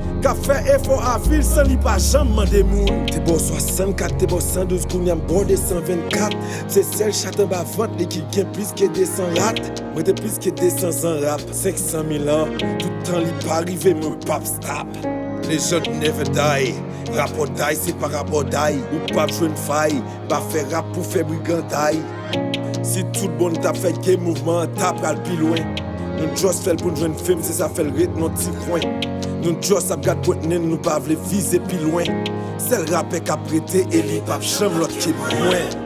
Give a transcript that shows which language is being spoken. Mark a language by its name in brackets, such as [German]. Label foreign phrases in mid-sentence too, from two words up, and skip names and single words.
[Haitian Creole] Ka fè efò a vil san li pa janm mande moun. Te bò swasannkat, te bò san douz, kounye a m bò de san vennkat. Se sèl chat an ba vant li ki gen plis ke de san rat. Mwen te plis ke de san an rap, senk san mil an. Tout tan li pa rive, mwen p ap stap. [English] Lejand never die. Rap or die, [Haitian Creole] se pa [English] rap or die. [Haitian Creole] Ou pa jwenn fay, pa fè rap pou fè briganday. Si tout bon t ap fè ke mouvman, t ap pral pi lwen. Nou jis fè l pou nou jwenn fem, se sa fè l ret nan ti kwen. Nou jis ap gade pwent nen, nou pa vle vize pi lwen. Se l rapè k ap rete, e li p ap janm lòt ki mwen.